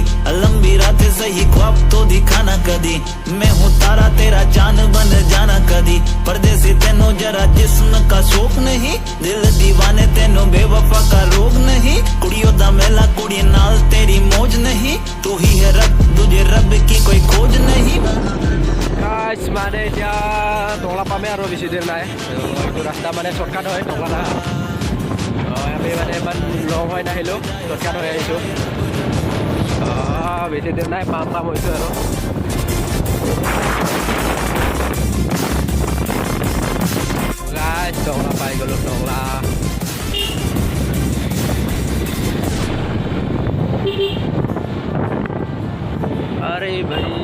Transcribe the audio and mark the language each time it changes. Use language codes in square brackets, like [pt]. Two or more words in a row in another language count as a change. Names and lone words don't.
[hi] लंबी रातें सही ख्वाब तो दिखाना कदी मैं हूँ तारा तेरा चांद बन जाना कदी परदेसी तेनों जरा जिस्म का शौक नहीं दिल दीवाने तेनों बेवफा का रोग नहीं [pa] ਕੁੜੀਆਂ ਦਾ ਮੇਲਾ ਕੁੜੀ ਨਾਲ [hi] तेरी मौज नहीं तू ही है रब तुझे रब की कोई खोज नहीं [as] গাইছ মানে এতিয়া টংলা পামে আৰু বেছি দেৰি নাই এইটো ৰাস্তা মানে শ্বৰ্টকাট হয় টংলা আমি মানে ইমান লং হৈ নাহিলোঁ শ্বৰ্টকাট হৈ আহিছোঁ বেছি দেৰি নাই পাম হৈছোঁ আৰু গাইছ টংলা পাই গ'লোঁ টংলা আৰে ভাই